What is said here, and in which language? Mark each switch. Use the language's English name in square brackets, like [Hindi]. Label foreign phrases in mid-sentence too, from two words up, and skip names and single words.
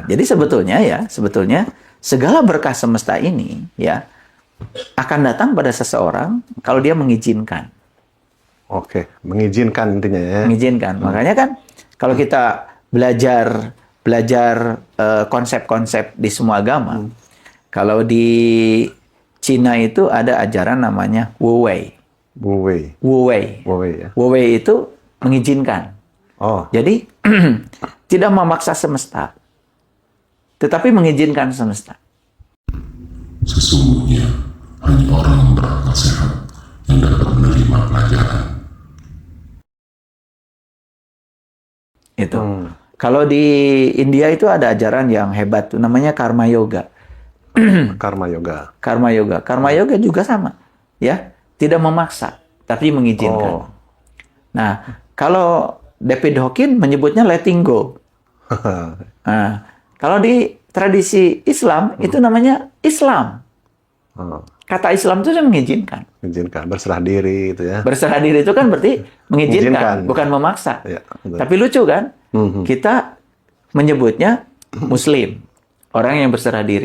[Indonesian] jadi sebetulnya segala berkah semesta ini ya akan datang pada seseorang kalau dia mengizinkan. Oke, mengizinkan intinya ya. Mengizinkan. Makanya kan kalau kita belajar konsep-konsep di semua agama, kalau di Cina itu ada ajaran namanya Wu Wei. Wu Wei. Wu Wei. Wu Wei ya. Wu Wei itu mengizinkan. Oh, Jadi tidak memaksa semesta, tetapi mengizinkan semesta. Sesungguhnya hanya orang yang berakal sehat yang dapat menerima pelajaran. Itu. Kalau di India itu ada ajaran yang hebat tuh namanya karma yoga. karma yoga. Karma yoga. Karma yoga juga sama, ya. Tidak memaksa, tapi mengizinkan. Oh. Nah, kalau David Hawkins menyebutnya [English] letting go. [Indonesian] Nah, kalau di tradisi Islam itu namanya Islam. Oh, Kata Islam itu mengizinkan. izinkan berserah diri itu ya. Berserah diri itu kan berarti mengizinkan, Mengizinkan. bukan memaksa. Ya, betul. Tapi lucu kan? Mhm. Kita menyebutnya Muslim, orang yang berserah diri.